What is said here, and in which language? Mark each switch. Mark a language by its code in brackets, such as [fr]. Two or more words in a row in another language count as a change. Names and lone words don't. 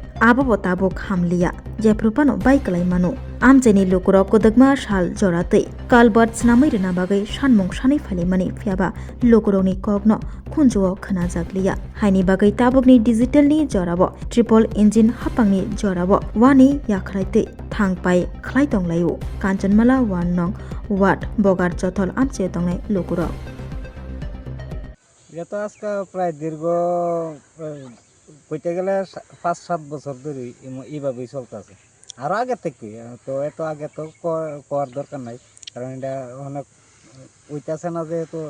[trp] abo tabuk hamliya jeprupano baiklai manu amchaini lukurok kodagma shal jora tei kalbat snamai rena bagai sanmung sanai phalimani phiaba lukurokni kokno khunjuo khanajakliya haini bagai tabukni digitalni jorabo [en] triple engine [trp] hapangni jorabo wani yakhraite thangpai khlai tonglayo Kanchanmala 1 nong ward Bogarjotol amche tongnai lukurok [bn] এটা তো আজকে প্রায় দীর্ঘ কইতে গেলে ৫-৭ বছর ধরে এইভাবেই চলতেছে আরো আগে থেকে তো এত আগে তো করার দরকার নাই কারণ এটা অনেক ওইটাছে না যে তো